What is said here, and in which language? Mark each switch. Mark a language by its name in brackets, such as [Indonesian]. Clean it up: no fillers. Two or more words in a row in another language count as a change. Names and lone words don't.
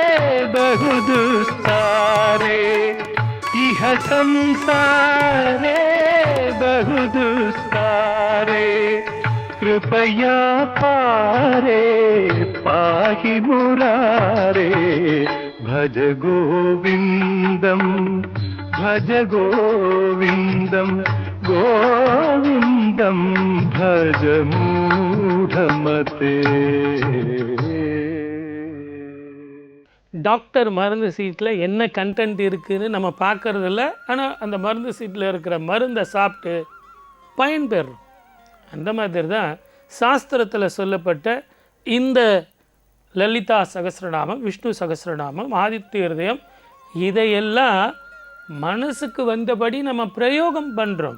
[Sanskrit] बहुदुस्तारे इह संसारे बहुदुस्तारे कृपया पारे पाहि मुरारे भज गोविन्दं भज गोविन्दं गोविन्दं भज मूढमते [Tamil] டாக்டர் மருந்து சீட்டில் என்ன கண்டென்ட் இருக்குதுன்னு நம்ம பார்க்குறதில்ல. ஆனால் அந்த மருந்து சீட்டில் இருக்கிற மருந்தை சாப்பிட்டு பயன்பெறும். அந்த மாதிரி தான் சாஸ்திரத்தில் சொல்லப்பட்ட இந்த லலிதா சகஸ்ரநாமம், விஷ்ணு சகஸ்ரநாமம், ஆதித்ய ஹிருதயம், இதையெல்லாம் மனசுக்கு வந்தபடி நம்ம பிரயோகம் பண்ணுறோம்.